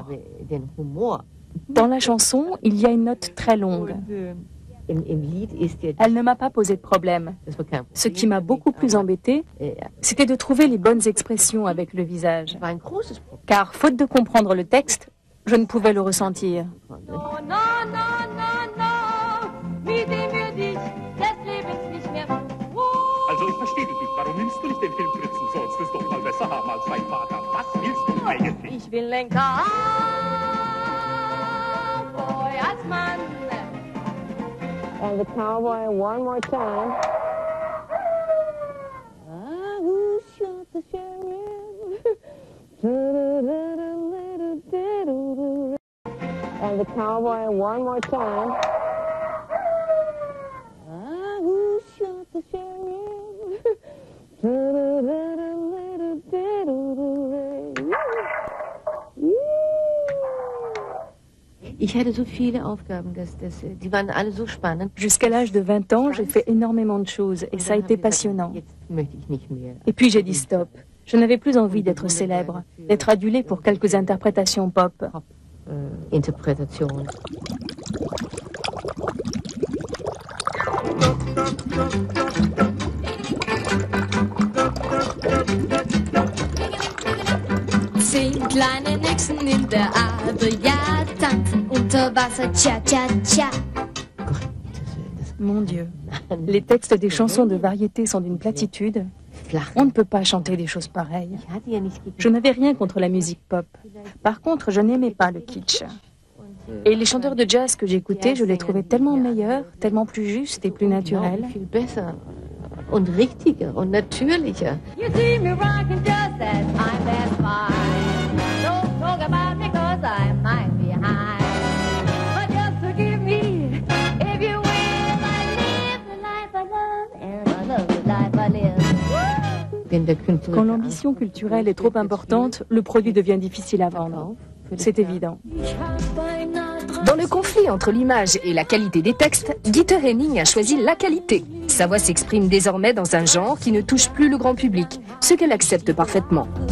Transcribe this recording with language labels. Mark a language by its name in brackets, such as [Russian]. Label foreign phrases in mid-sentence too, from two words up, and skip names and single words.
[French] Dans la chanson, il y a une note très longue. Elle ne m'a pas posé de problème. Ce qui m'a beaucoup plus embêtée, c'était de trouver les bonnes expressions avec le visage. Car, faute de comprendre le texte, je ne pouvais le ressentir. [German] Also ich verstehe dich nicht. Warum nimmst du nicht den Film Fritzen? Sollst du es doch mal besser haben als dein Vater. Was willst du eigentlich? Ich will ein Cowboy als Mann. [English] And the cowboy one more time. Who shot the sheriff? And the cowboy one more time. Who shot the sheriff? [French] Jusqu'à l'âge de 20 ans, j'ai fait énormément de choses et ça a été passionnant. Et puis j'ai dit stop. Je n'avais plus envie d'être célèbre, d'être adulée pour quelques interprétations pop. [German] Zehn kleine Nixen in der Erde, ja, tanzen unter Wasser, tcha, tcha, tcha. [French] Mon Dieu, les textes des chansons de variété sont d'une platitude. On ne peut pas chanter des choses pareilles. Je n'avais rien contre la musique pop. Par contre, je n'aimais pas le kitsch. Et les chanteurs de jazz que j'écoutais, je les trouvais tellement meilleurs, tellement plus justes et plus naturels. [German] Und richtiger und natürlicher. [English] You see me rocking just as I'm that fine. Don't talk about me 'cause I might be high. But just forgive me if you will. I live the life I love and I love the life I live. [French] Quand l'ambition culturelle est trop importante, le produit devient difficile à vendre. C'est évident. Dans le conflit entre l'image et la qualité des textes, Dieter Henning a choisi la qualité. Sa voix s'exprime désormais dans un genre qui ne touche plus le grand public, ce qu'elle accepte parfaitement.